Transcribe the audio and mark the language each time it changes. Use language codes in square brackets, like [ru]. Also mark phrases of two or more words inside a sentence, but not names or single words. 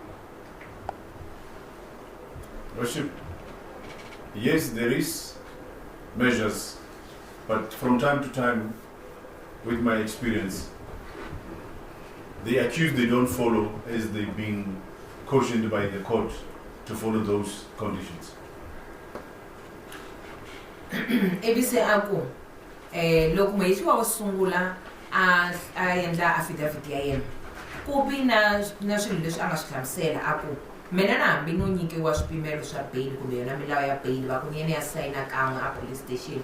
[en] Worship, yes, there is measures, but from time to time, with my experience, the accused, they don't follow as they've been cautioned by the court to follow those conditions. [ts] Ebise ako loko mayisiwa wo sungula a endla affidavit ya yena ku vi na swilo leswi a nga swi hlamusela aku mina na hambi no nyikiwa swipimelo swa bail kumbe yona milawu ya bail va ku ni yena ya sayina kan'we a [en] police station